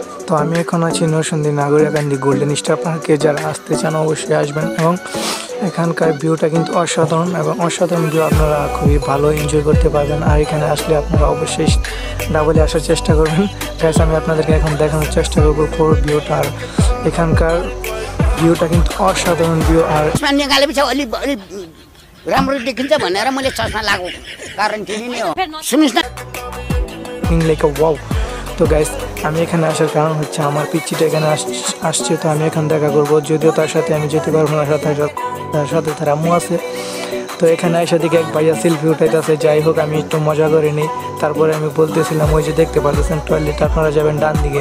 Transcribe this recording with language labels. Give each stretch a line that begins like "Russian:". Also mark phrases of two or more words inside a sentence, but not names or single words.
Bangla: তো আমি এখন আছি নরসিংদী নাগরিকান্দি গোল্ডেন স্টার পার্কে। যারা আসতে চান অবশ্যই আসবেন এবং এখানকার ভিউটা কিন্তু অসাধারণ এবং অসাধারণ ভিউ, আপনারা খুবই ভালো এনজয় করতে পারবেন। আর এখানে আসলে আপনারা অবশ্যই ডাবলে আসার চেষ্টা করবেন। গাইস আমি আপনাদেরকে এখন দেখানোর চেষ্টা করবো পুরো ভিউটা। আর এখানকার ভিউটা কিন্তু অসাধারণ ভিউ। আর
Nepali: राम्रो देखिन्छ भनेर मैले चस्मा लागेको कारण तिमी नै हो। सुन्नुस् न
English: like wow.
Bangla: তো গাইস আমি এখানে আসার কারণ হচ্ছে আমার পিচ্চিটা এখানে আসছে, তো আমি এখন দেখা করবো। যদিও তার সাথে আমি যেতে পারবো না, তার সাথে তার আম্মু আছে। তো এখানে এসে দিকে এক ভাইয়া সেলফি উঠাইতেছে। যাই হোক আমি একটু মজা করে নিই। তারপরে আমি বলতেছিলাম ওই যে দেখতে পাচ্ছেন টয়লেট, আপনারা যাবেন ডান দিকে।